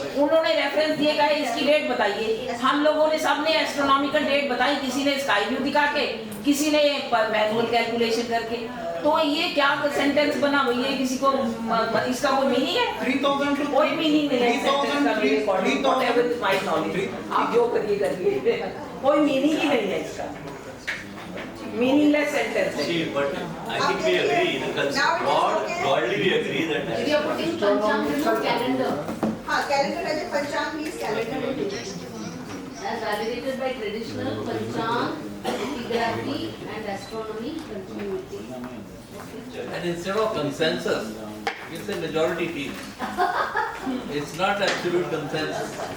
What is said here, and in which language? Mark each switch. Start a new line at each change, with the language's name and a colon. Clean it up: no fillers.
Hindi: उन्होंने रेफरेंस दिए का इसकी डेट बताइए। हम लोगों ने सबने एस्ट्रोनॉमिकल डेट बताई, किसी ने स्काई व्यू दिखा के, किसी ने मैनुअल कैलकुलेशन करके। तो ये क्या सेंटेंस बना भैया? किसी को इसका कोई मीनिंग है? 3000 कोई मीनिंग नहीं है सेंटेंस का मेरे according,
English: whatever is my knowledge,
Hindi: आप जो करिए करिए, कोई मीनिंग ही नहीं है इसका, मीनिंगलेस सेंटेंस है।
English: see but I think we agree broadly we agree that if you are putting Panchang into calendar,
Hindi: हाँ कैलेंडर है, पंचांग means calendar.
English: as validated by traditional, Panchang, epigraphy, and astronomy continuity. and instead of consensus, it's a majority team. It's not absolute consensus.